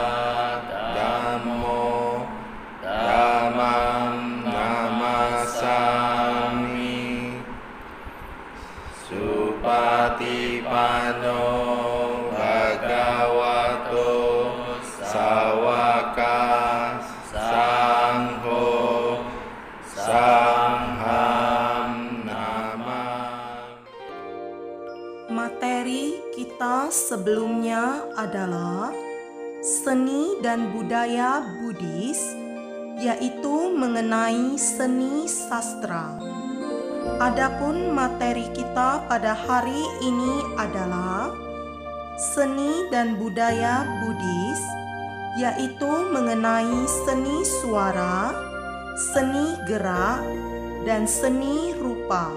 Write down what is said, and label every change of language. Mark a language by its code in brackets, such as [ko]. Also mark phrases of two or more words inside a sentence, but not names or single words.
[pi] Dhammo Dhammam Namasami Supatipanno Bhagavato Sawaka Sangho Sangham Namam. [id] Materi kita sebelumnya adalah seni dan budaya Buddhis, yaitu mengenai seni sastra. Adapun materi kita pada hari ini adalah seni dan budaya Buddhis, yaitu mengenai seni suara, seni gerak, dan seni rupa.